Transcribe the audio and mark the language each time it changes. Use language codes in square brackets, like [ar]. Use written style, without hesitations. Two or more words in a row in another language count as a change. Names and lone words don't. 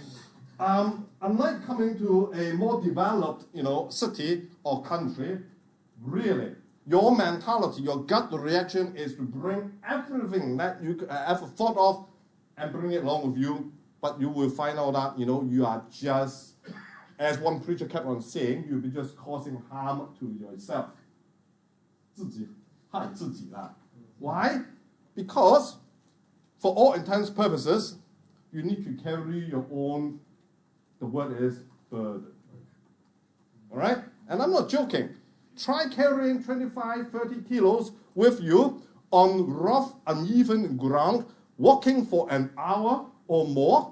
[en] Unlike coming to a more developed, city or country, really, your mentality, your gut reaction is to bring everything that you ever thought of and bring it along with you. But you will find out that, you are just, as one preacher kept on saying, you'll be just causing harm to yourself. [zh] 自己害自己啦. [en] Why? Because, for all intents and purposes, you need to carry your own, the word is burden. All right? And I'm not joking. Try carrying 25, 30 kilos with you on rough, uneven ground, walking for an hour or more.